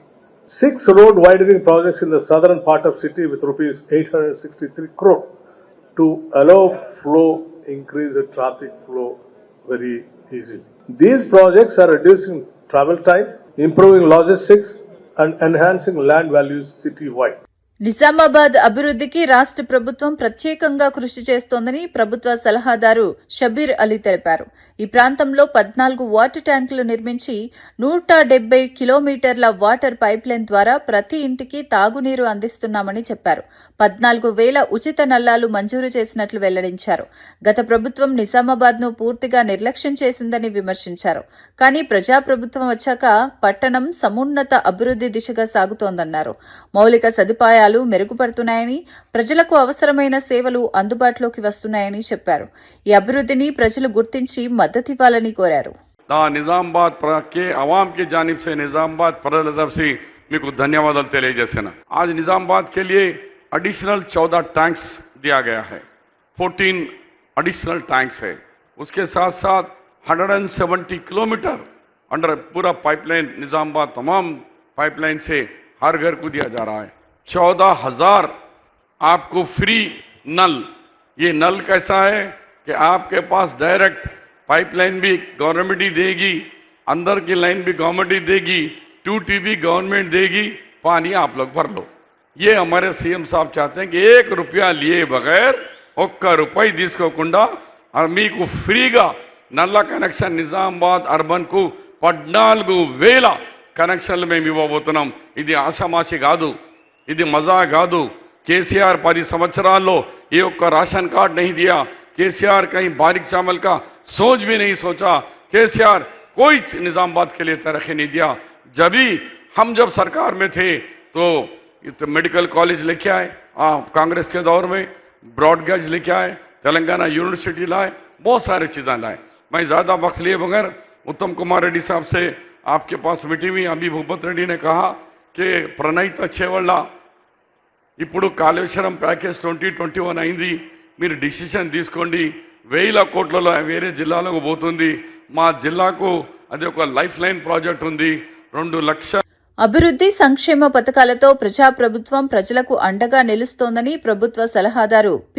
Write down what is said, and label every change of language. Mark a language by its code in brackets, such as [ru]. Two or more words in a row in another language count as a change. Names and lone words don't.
[en] 6 road widening projects in the southern part of city with rupees 863 crore to allow increase the traffic flow very easily. These projects are reducing travel time, improving logistics and enhancing land values city-wide. [te] నిజామాబాద్ అభివృద్దికి రాష్ట్ర ప్రభుత్వం ప్రత్యేకంగా కృషి చేస్తోందని ప్రభుత్వ సలహాదారు షబీర్ అలీ తెలిపారు. ఈ ప్రాంతంలో 14 వాటర్ ట్యాంకులు నిర్మించి 170 కిలోమీటర్ల వాటర్ పైప్లైన్ ద్వారా ప్రతి ఇంటికి తాగునీరు అందిస్తున్నామని చెప్పారు. 14,000 ఉచిత నల్లాలు మంజూరు చేసినట్లు వెల్లడించారు. గత ప్రభుత్వం నిజామాబాద్ ను పూర్తిగా నిర్లక్ష్యం చేసిందని విమర్శించారు. కానీ ప్రజాప్రభుత్వం వచ్చాక పట్టణం సమున్నత అభివృద్ది దిశగా సాగుతోందన్నారు. మౌలిక సదుపాయాలు సౌకర్యాలు మెరుగుపడుతున్నాయని, ప్రజలకు అవసరమైన సేవలు అందుబాటులోకి వస్తున్నాయని చెప్పారు. ఈ అభివృద్ధిని ప్రజలు గుర్తించి మద్దతివ్వాలని కోరారు. [hi] నిజామాబాద్ के अवाम की जानिब से निजामाबाद प्रजा तरफ से [te] మీకు ధన్యవాదాలు తెలియజేస్తున్నా. [hi] आज निजामाबाद के लिए [en] additional 14 tanks [hi] दिया गया है, 14 [en] additional tanks [hi] है. उसके साथ साथ 170 किलोमीटर अंडर पूरा पाइपलाइन निजामाबाद तमाम पाइपलाइन से हर घर को दिया जा रहा है. 14,000 आपको फ्री नल. ये नल कैसा है कि आपके पास [en] direct pipeline [hi] भी गवर्नमेंट ही देगी, अंदर की लाइन भी गवर्नमेंट ही देगी, टूटी भी गवर्नमेंट देगी, पानी आप लोग भर लो. ये हमारे सीएम साहब चाहते हैं कि 1 रुपया लिए बगैर [te] 1 రూపాయి తీసుకోకుండా మీకు ఫ్రీగా నల్ల కనెక్షన్ నిజామాబాద్ అర్బన్ కు 14,000 కనెక్షన్లు మేము ఇవ్వబోతున్నాం. ఇది ఆషామాషి కాదు, ఇది మజా కాదు. కేసీఆర్ 10 సంవత్సరాల్లో ఏ ఒక్క [en] ration card [hi] नहीं दिया. केसीआर कहीं बारीक चावल का सोच भी नहीं सोचा. केसीआर कोई निजामाबाद के लिए तरक्की नहीं दिया. जब सरकार में थे तो [en] medical college [hi] लेके आए, कांग्रेस के दौर में ब्रॉडगेज लेके आए, तेलंगाना यूनिवर्सिटी लाए, बहुत सारी चीजें लाए. मैं ज्यादा वक्त लिए बगैर उत्तम कुमार रेड्डी साहब से आपके पास मीटिंग हुई. अभी भूपत रेड्डी ने कहा कि [te] प्रणीत छेवళ్ళ ఇప్పుడు కాళేశ్వరం ప్యాకేజ్ 2021 అయింది, మీరు డిసిషన్ తీసుకోండి. 1,000 కోట్లలో వేరే జిల్లాలకు పోతుంది, మా జిల్లాకు అది ఒక [en] life line project [te] ఉంది. 2 లక్షల అభివృద్ధి సంక్షేమ పథకాలతో ప్రజాప్రభుత్వం ప్రజలకు అండగా నిలుస్తోందని ప్రభుత్వ సలహాదారు పి.